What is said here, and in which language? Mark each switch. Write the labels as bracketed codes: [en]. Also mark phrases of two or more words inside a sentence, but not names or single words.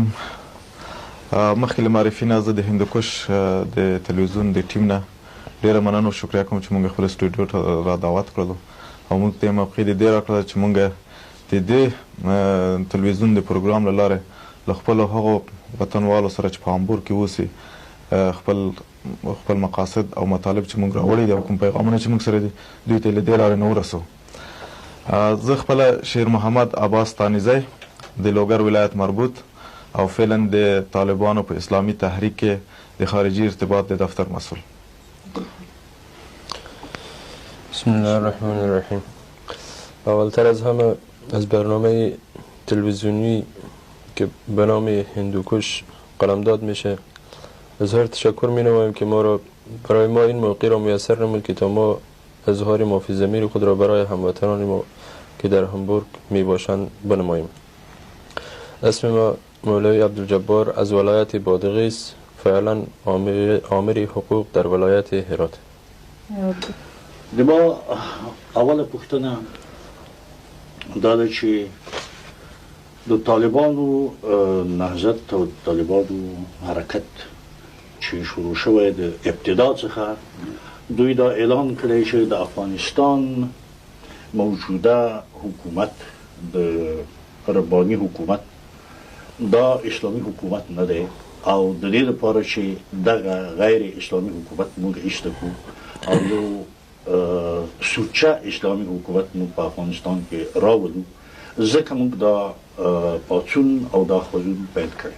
[ps] مخکې له معرفي نه زه د هندوکش د تلویزیون د ټیم نه ډېره مننه او شکریه کوم چې موږ خپل سټوډیو ته را دعوت کړلو او موږ ته یې موقع د دې راکړه چې موږ د دې تلویزیون د پروګرام له لارې له خپلو هغو وطنوالو سره چې په هامبورګ کې اوسي خپل مقاصد او مطالب چې موږ راوړي دي او کوم پیغامونه چې موږ سره دي دوی ته له دې لارې نه ورسو. زه خپله شیرمحمد عباس ستانکزي د لوګر ولایت مربوط او فعلا د طالبانو په اسلامی تحریک کې د خارجي ارتباط د دفتر مسئول. [ar] بسم الله الرحمن الرحیم. [fa] اولتر از همه از برنامه تلویزیونی که به نام هندوکش قلمداد میشه اظهار تشکر می نماییم که برای ما این موقع را میسر نمود که تا ما اظهار مافی ضمیر خود را برای هموطنان ما که در هامبورگ می باشند بنماییم. اسم ما مولوی عبدالجبار از ولایت بادغیس فعلا آمر حقوق در ولایت هرات. [ps] ما اول پوښتنه دا ده چې د طالبانو نهضت او طالبانو حرکت چې شروع شوی د ابتدا څخه دوی دا اعلان کړی چې د افغانستان موجوده حکومت د رباني حکومت دا اسلامي حکومت نه دی او د دې لپاره چې دغه غیر اسلامي حکومت موږ ایسته کړو او یو سوچه اسلامي حکومت موږ په افغانستان کې راولو ځکه موږ دا پاڅون او دا خوځون پیل کړی.